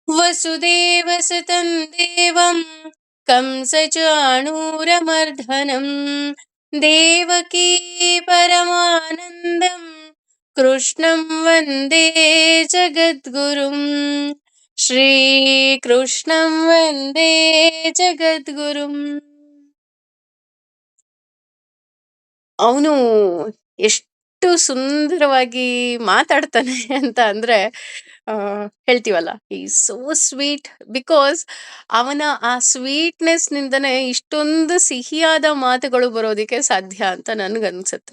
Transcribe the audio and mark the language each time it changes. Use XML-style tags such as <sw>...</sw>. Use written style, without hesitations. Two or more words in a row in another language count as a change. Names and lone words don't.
<sa>वसुदेवसुतं देवं कंसचाणूरमर्दनं देवकी परमानन्दं कृष्णं वन्दे जगद्गुरुं श्रीकृष्णं वन्दे ಜಗದ್ಗುರುಂ.</sa> <kn>ಅವನು ಎಷ್ಟು ಸುಂದರವಾಗಿ ಮಾತಾಡ್ತಾನೆ ಅಂತ ಅಂದ್ರೆ ಆ, ಹೇಳ್ತೀವಲ್ಲ, ಈ</kn> <en>so sweet.</en> <kn>ಬಿಕಾಸ್ ಅವನ ಆ ಸ್ವೀಟ್ನೆಸ್ ನಿಂದನೇ ಇಷ್ಟೊಂದು ಸಿಹಿಯಾದ ಮಾತುಗಳು ಬರೋದಿಕ್ಕೆ ಸಾಧ್ಯ ಅಂತ ನನ್ಗನ್ಸುತ್ತೆ.</kn>